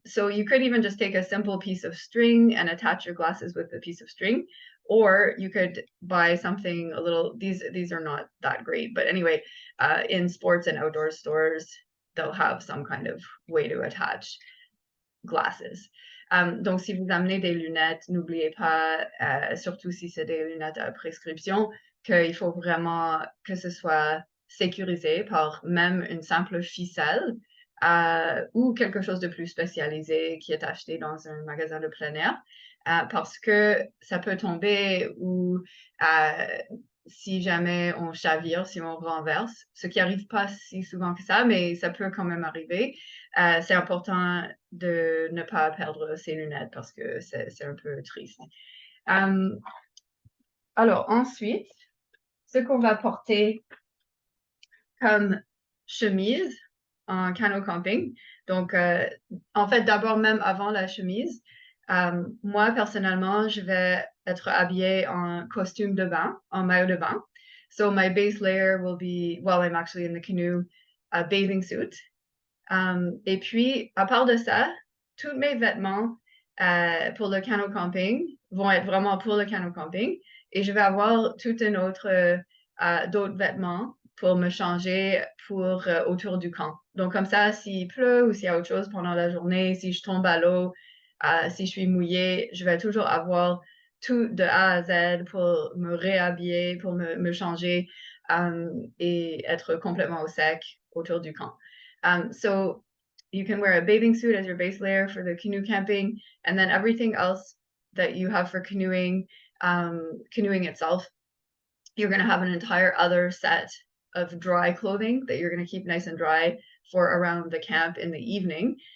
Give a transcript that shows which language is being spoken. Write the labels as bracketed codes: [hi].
[en] So you could even just take a simple piece of string and attach your glasses with a piece of string, or you could buy something a little, these are not that great, but anyway, in sports and outdoor stores, they'll have some kind of way to attach glasses. [fr] Donc, si vous amenez des lunettes, n'oubliez pas, surtout si c'est des lunettes à prescription, qu'il faut vraiment que ce soit sécurisé par même une simple ficelle ou quelque chose de plus spécialisé qui est acheté dans un magasin de plein air, parce que ça peut tomber ou si jamais on chavire, si on renverse, ce qui arrive pas si souvent que ça, mais ça peut quand même arriver. C'est important de ne pas perdre ses lunettes parce que c'est un peu triste. Alors ensuite, ce qu'on va porter comme chemise en canot camping. Donc, en fait, d'abord, même avant la chemise, moi, personnellement, je vais être habillée en costume de bain, en maillot de bain. [en] So my base layer will be, while I'm actually in the canoe, a bathing suit. [fr] Et puis, à part de ça, tous mes vêtements pour le canot camping vont être vraiment pour le canot camping. Et je vais avoir tout un autre, d'autres vêtements pour me changer pour autour du camp. Donc, comme ça, s'il pleut ou s'il y a autre chose pendant la journée, si je tombe à l'eau, si je suis mouillée, je vais toujours avoir tout de A à Z pour me réhabiller, pour me changer et être complètement au sec autour du camp. [en] So you can wear a bathing suit as your base layer for the canoe camping, and then everything else that you have for canoeing, canoeing itself, you're going to have an entire other set of dry clothing that you're going to keep nice and dry for around the camp in the evening.